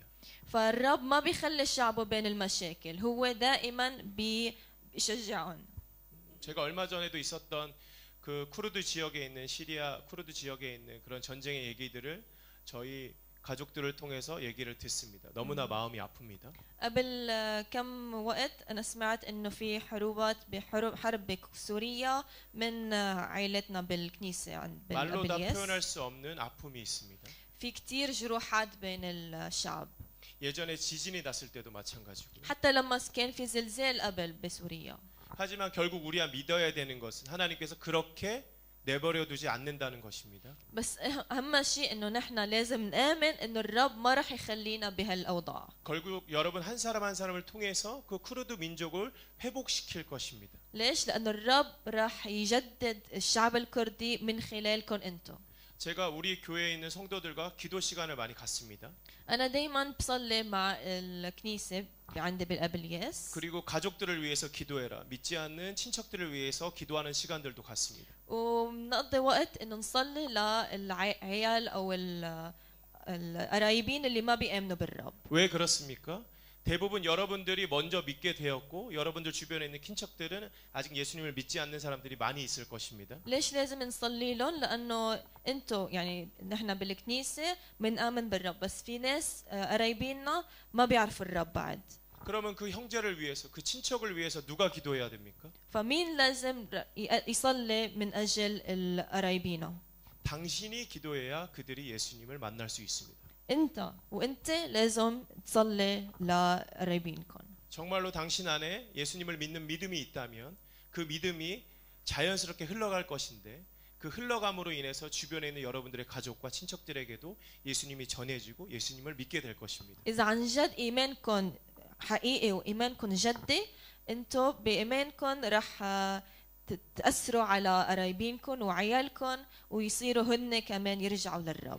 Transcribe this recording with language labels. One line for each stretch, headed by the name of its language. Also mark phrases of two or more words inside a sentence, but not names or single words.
Arabic: فالرب ما بيخلي شعبه بين المشاكل، هو دائما بيشجعهم.
Korean: 제가 얼마 전에도 있었던 그 쿠르드 지역에 있는 시리아 쿠르드 지역에 있는 그런 전쟁의 얘기들을 저희 가족들을 통해서 얘기를 듣습니다. 너무나 마음이 아픕니다.
Arabic: قبل كم وقت أنا سمعت إنه في حروبات حرب بسوريا من عائلتنا بالكنيسة عند
Korean: 말로 다
Arabic: بالقبليس.
Korean: 표현할 수 없는 아픔이 있습니다.
Arabic: في كتير جروحات بين الشعب.
Korean: 예전에 지진이 났을 때도 마찬가지고요.
Arabic: حتى لما كان في زلزال قبل بسوريا.
Korean: 하지만 결국 우리가 믿어야 되는 것은 하나님께서 그렇게 내버려 두지 않는다는 것입니다.
Arabic: بس أهم شيء إنه نحن لازم نآمن إنه الرب ما رح يخلينا بهالأوضاع.
Korean: 결국 여러분 한 사람 한 사람을 통해서 그 쿠르드 민족을 회복시킬 것입니다.
Arabic: ليش؟ لأنه الرب راح يجدد الشعب الكردي من خلالكم أنتم.
Korean: 제가 우리 교회에 있는 성도들과 기도 시간을 많이 갖습니다.
Arabic: أنا دايما بصلي مع الكنيسة عندي بالقبليس.
Korean: 그리고 가족들을 위해서 기도해라. 믿지 않는 친척들을 위해서 기도하는 시간들도 갖습니다.
Arabic: وبنقضي وقت إنه نصلي للعيال أو القرايبين اللي ما بيآمنوا بالرب.
Korean: 왜 그렇습니까? 대부분 여러분들이 먼저 믿게 되었고 여러분들 주변에 있는 친척들은 아직 예수님을 믿지 않는 사람들이 많이 있을 것입니다.
Arabic: ليش لازم نصلي لهم؟ لأنه أنتوا يعني نحن بالكنيسة بنآمن بالرب بس في ناس قرايبيننا ما بيعرفوا الرب بعد.
Korean: 그러면 그 형제를 위해서 그 친척을 위해서 누가 기도해야 됩니까?
Arabic: فمين لازم يصلي من أجل القرايبينا؟
Korean: 당신이 기도해야 그들이 예수님을 만날 수 있습니다.
Arabic: أنت وأنت لازم تصلي لقرايبينكم.
Korean: 정말로 당신 안에 예수님을 믿는 믿음이 있다면 그 믿음이 자연스럽게 흘러갈 것인데 그 흘러감으로 인해서 주변에 있는 여러분들의 가족과 친척들에게도 예수님이 전해지고 예수님을 믿게 될 것입니다.
Arabic: إذا عن جد إيمانكم حقيقي وإيمانكم جدي أنتوا بإيمانكم رح تأثروا على قرايبينكم وعيالكم ويصيروا هن كمان يرجعوا للرب.